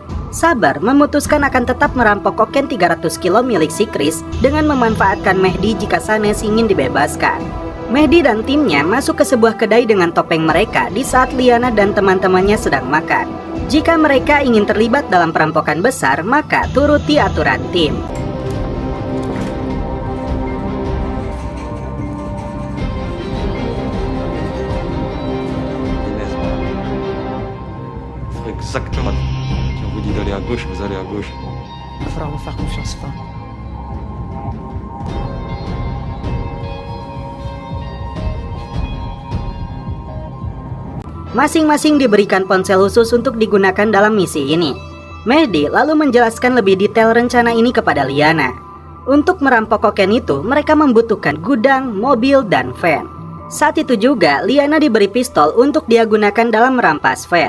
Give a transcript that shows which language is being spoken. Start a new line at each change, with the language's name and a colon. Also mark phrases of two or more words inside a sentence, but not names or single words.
Indonesian: Sabar memutuskan akan tetap merampok kokain 300 kilo milik si Chris dengan memanfaatkan Mehdi jika Sanes ingin dibebaskan. Mehdi dan timnya masuk ke sebuah kedai dengan topeng mereka di saat Liana dan teman-temannya sedang makan. Jika mereka ingin terlibat dalam perampokan besar, maka turuti aturan tim.
French: Exactement. Si on vous dit d'aller à gauche, vous allez à gauche. Il va falloir me faire confiance, Fin.
Indonesian: Masing-masing diberikan ponsel khusus untuk digunakan dalam misi ini. Mehdi lalu menjelaskan lebih detail rencana ini kepada Liana. Untuk merampok kokain itu, mereka membutuhkan gudang, mobil, dan van. Saat itu juga, Liana diberi pistol untuk dia gunakan dalam merampas van.